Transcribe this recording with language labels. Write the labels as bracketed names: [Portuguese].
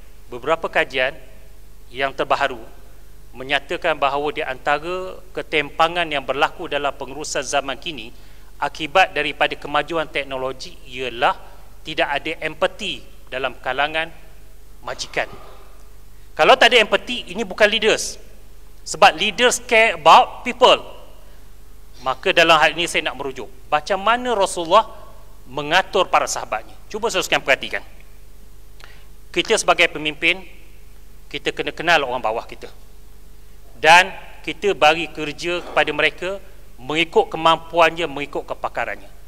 [Malay] Beberapa kajian yang terbaru menyatakan bahawa di antara ketimpangan yang berlaku dalam pengurusan zaman kini akibat daripada kemajuan teknologi ialah tidak ada empati dalam kalangan majikan. Kalau tak ada empati, ini bukan leaders. Sebab [English] leaders care about people. [Malay] Maka dalam hal ini saya nak merujuk macam mana Rasulullah mengatur para sahabatnya. Cuba saudara perhatikan. Kita sebagai pemimpin, kita kena kenal orang bawah kita, dan kita bagi kerja kepada mereka mengikut kemampuannya, mengikut kepakarannya.